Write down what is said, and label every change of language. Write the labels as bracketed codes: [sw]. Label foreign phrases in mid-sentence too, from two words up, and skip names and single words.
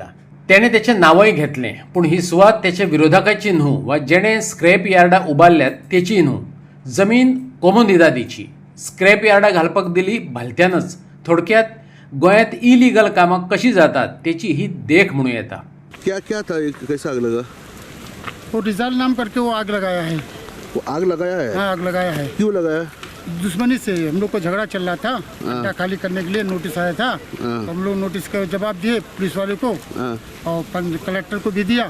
[kok] त्याने त्याचे नावय घेतले पूण ही सुवात त्याच्या विरोधकाची न्हू वा जेणे स्क्रॅप यार्डां उबारल्यात तेची न्हू. जमीन कोमुनिदादीची. स्क्रॅप यार्डां घालपाक दिली भलत्यानच. थोडक्यात गोंयांत इलिगल कामां कशी जातात तेची ही देख म्हणूं येता. [hi] क्या क्या था ये, कैसा आग लगा? वो रिजाल नाम करके वो आग लगाया है. वो आग लगाया है? हाँ, आग लगाया है. क्यों लगाया? दुश्मनी से हम लोग को झगड़ा चल रहा था. अड्डा खाली करने के लिए नोटिस आया था. तो हम लोग नोटिस का जवाब दिए पुलिस वाले को और कलेक्टर को भी दिया.